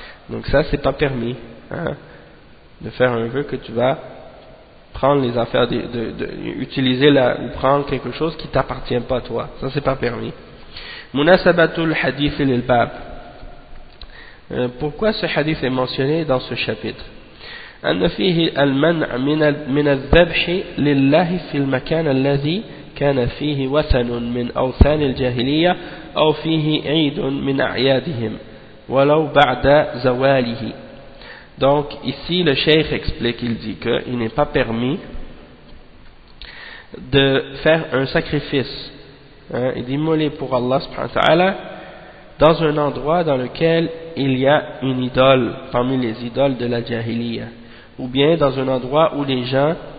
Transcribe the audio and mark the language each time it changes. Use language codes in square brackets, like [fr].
[fr] Donc ça, c'est pas permis, hein, de faire un vœu que tu vas prendre les affaires, utiliser ou prendre quelque chose qui t'appartient pas à toi. Ça, c'est pas permis. [ar] Munasabatul hadith lil bab. [fr] Pourquoi ce hadith est mentionné dans ce chapitre? [ar] أن فيه المنع من الذبح لله في المكان الذي كان فيه وثن من أوثان الجاهلية أو فيه عيد من أعيادهم ولو بعد زواله. [fr] Donc ici le cheikh explique, il dit qu'il n'est pas permis de faire un sacrifice, hein, et d'immoler pour Allah subhanahu wa ta'ala dans un endroit dans lequel il y a une idole parmi les idoles de la jahiliya, ou bien dans un endroit où les gens